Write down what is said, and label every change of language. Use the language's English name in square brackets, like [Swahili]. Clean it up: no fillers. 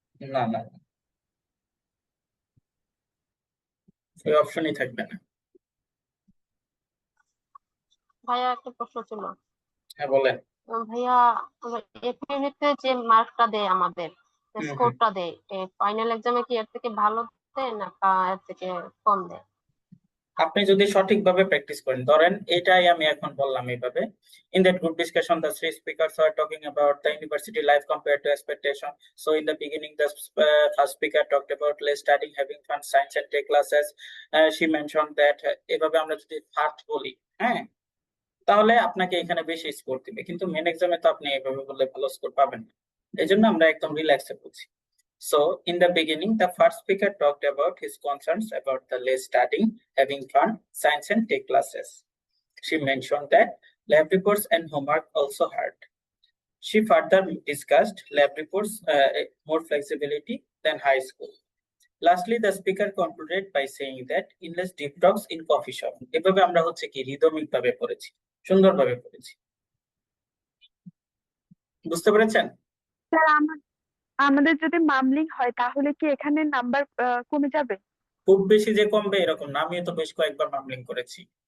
[Bangla] না না, ওই অপশনই থাকবে না। ভাইয়া একটা প্রশ্ন ছিল। হ্যাঁ বলেন। ভাইয়া এপিউনিতে যে মার্কটা দেয় আমাদের, স্কোরটা দেয়, ফাইনাল এক্সামে কি এর থেকে ভালো দেয় না এর থেকে কম দেয়? আপনি যদি সঠিকভাবে প্র্যাকটিস করেন, ধরেন এটাই আমি এখন বললাম এইভাবে, [English] in that group discussion the three speakers were talking about the university life compared to expectation. So in the beginning the first speaker talked about less studying, having fun, science and tech classes. She mentioned that [Bangla] এভাবে আমরা যদি first বলি, হ্যাঁ, তাহলে আপনাকে এখানে বেশি score দিবে, কিন্তু মেন এক্সামে তো আপনি এভাবে বললে ভালো স্কোর পাবেন না। এই জন্য আমরা একদম রিল্যাক্সে বলছি। [English] So in the beginning, the first speaker talked about his concerns about the less studying, having fun, science and tech classes. She mentioned that lab reports and homework also hurt. She further discussed lab reports more flexibility than high school. Lastly, the speaker concluded by saying that endless deep talks in coffee shop. [Bangla] এভাবে আমরা হচ্ছে কি rhythmic ভাবে পড়েছি, সুন্দরভাবে পড়েছি। বুঝতে পেরেছেন? স্যার আমাদের যদি মামলিং হয় তাহলে কি এখানে নাম্বার কমে যাবে? খুব বেশি যে কমবে এরকম না, আমি তো বেশ কয়েকবার মামলিং করেছি।